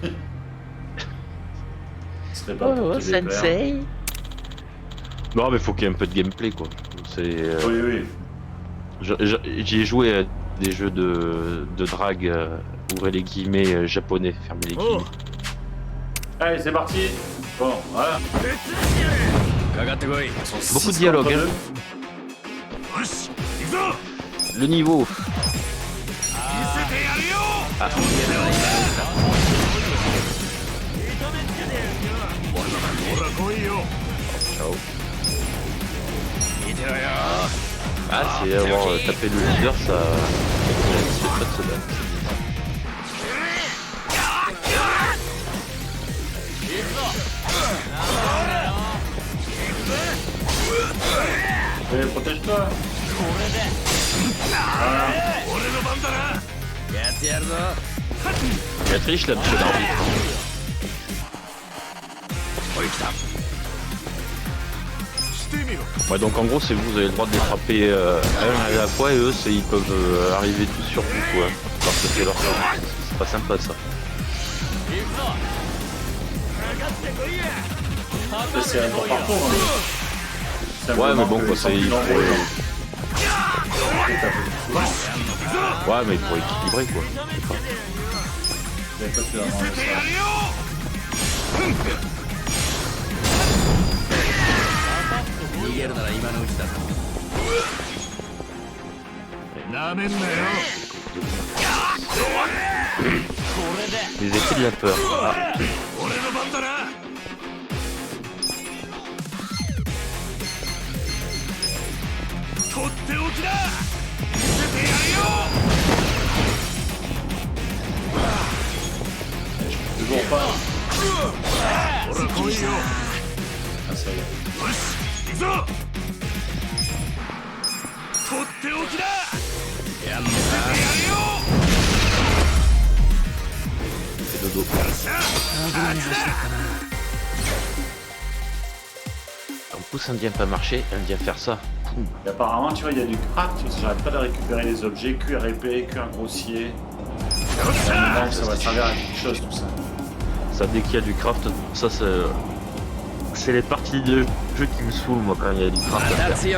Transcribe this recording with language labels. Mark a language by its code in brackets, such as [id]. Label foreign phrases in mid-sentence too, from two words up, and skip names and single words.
[fr] Ce serait pas pour tous les plaire. Non, mais faut qu'il y ait un peu de gameplay, quoi. C'est. Oui, oui. J'y ai joué à des jeux de drague, ouvrez les guillemets, japonais, fermez les guillemets. Allez, c'est parti. Bon, voilà. [ja] かかってこい [fr] Ils sont Beaucoup de 6 dialogue, contre hein. 2. [ja] よし行くぞ [fr] Le niveau. [ja] 見せてやるよ [fr] Ah. [ja] ほら来いよ [fr] Ciao. [ja] 見てろよ [fr] Ah, c'est avoir tapé le leader, ça. C'est pas de se battre. Allez, protège-toi. [ja] 俺の番だなやってやるぞ [fr] Il a triche là, monsieur l'arbitre. [ja] おい来たしてみろ [fr] Ouais, donc en gros, c'est vous avez le droit de les frapper un à la fois et eux, ils peuvent arriver tous sur vous, quoi. Parce que c'est leur tour. C'est pas sympa ça. Ça, c'est un tour par tour. Hein. Ouais, mais bon, que quoi, ils sont c'est. plus nombreux, donc. Ouais, mais pour équilibrer, quoi. Je sais pas. Vous avez pas pu avoir ça. [ja] やるよ逃げるなら今のうちだぞなめんなよ [fr] Les effets de la peur. Ah, [ja] 俺の番だなとっておきだ見せてやるよ [fr] Toujours pas. [ja] ほら来いよ [fr] Ah, ça y est. [ja] よし行くぞとっておきだやんのかやるよ [fr] c'est dodo. [ja] さああっちだ [fr] En pouce indien pas marché, indien faire ça. fou. Et apparemment, tu vois, il y a du craft, j'arrête pas de récupérer les objets, cuir épais, cuir grossier. À un moment, ça va servir à quelque chose, tout ça. Ça, dès qu'il y a du craft, ça c'est les parties de jeu qui me saoulent, moi, quand il y a du craft à faire.